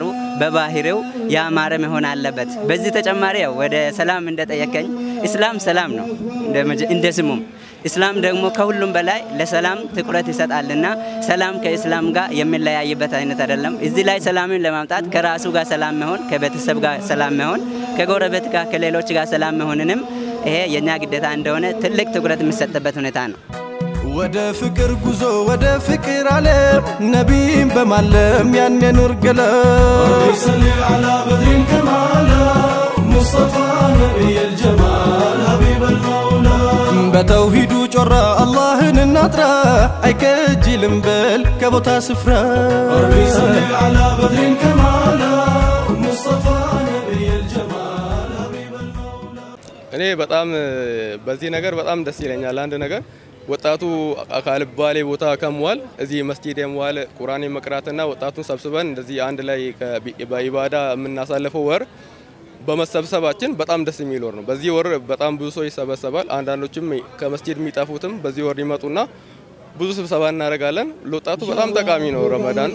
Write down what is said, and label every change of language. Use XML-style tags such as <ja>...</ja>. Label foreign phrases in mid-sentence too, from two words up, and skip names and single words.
<am>በባህሪው ያማረ መሆን አለበት። በዚህ ተጨማሪ ወደ ሰላም እንደጠየቀኝ እስላም ሰላም ነው እንደ ስሙም እስላም ደግሞ ከሁሉም በላይ ለሰላም ትኩረት ይሰጣልና ሰላም ከእስላም ጋር የሚለያይበት አይነት አይደለም። እዚህ ላይ ሰላምን ለማምጣት ከራሱ ጋር ሰላም መሆን፣ ከቤተሰብ ጋር ሰላም መሆን፣ ከጎረቤት ጋር ከሌሎች ጋር ሰላም መሆንንም ይሄ የኛ ግዴታ እንደሆነ ትልቅ ትኩረት የሚሰጥበት ሁኔታ ነው። ወደ ፍቅር ጉዞ ወደ ፍቅር ዓለም ነቢይን በማለም ያኔ ኑር ገለም</am> <ar>صلي على بدرين كمالا مصطفى نبي الجمال حبيب المولى</ar> <am>በተውሂዱ ጮራ አላህን እናጥራ አይከጅልም በል ከቦታ ስፍራ</am> <ar>صلي على بدرين كمالا مصطفى نبي الجمال حبيب المولى</ar> <am>እኔ በጣም በዚህ ነገር በጣም ደስ ይለኛል። አንድ ነገር ወጣቱ አካልባሌ ቦታ ከመዋል እዚህ መስጂድ የመዋል ቁርአን መቅራትና ወጣቱን ሰብስበን እንደዚህ አንድ ላይ በኢባዳ የምናሳልፈው ወር በመሰብሰባችን በጣም ደስ የሚል ወር ነው። በዚህ ወር በጣም ብዙ ሰው ይሰበሰባል። አንዳንዶችም ከመስጂድ የሚጠፉትም በዚህ ወር ይመጡና ብዙ ስብሰባ እናደርጋለን። ለወጣቱ በጣም ጠቃሚ ነው ረመዳን።</am>